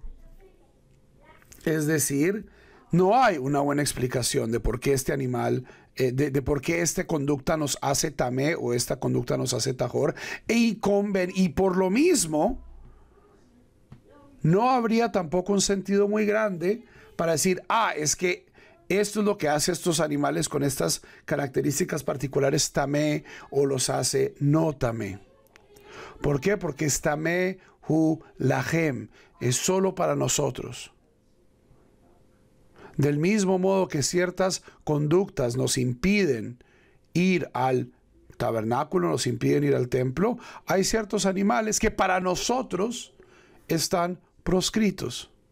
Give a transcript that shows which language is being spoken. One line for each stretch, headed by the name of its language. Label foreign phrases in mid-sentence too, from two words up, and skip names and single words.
Spanish: Es decir, no hay una buena explicación de por qué este animal, de por qué esta conducta nos hace tamé o esta conducta nos hace tajor, y por lo mismo no habría tampoco un sentido muy grande para decir, es que esto es lo que hace estos animales con estas características particulares tamé, o los hace no tamé. ¿Por qué? Porque es
Hebrew: טמא הוא להם,
Spanish: es solo para nosotros. Del mismo modo que ciertas conductas nos impiden ir al tabernáculo, nos impiden ir al templo, hay ciertos animales que para nosotros están proscritos.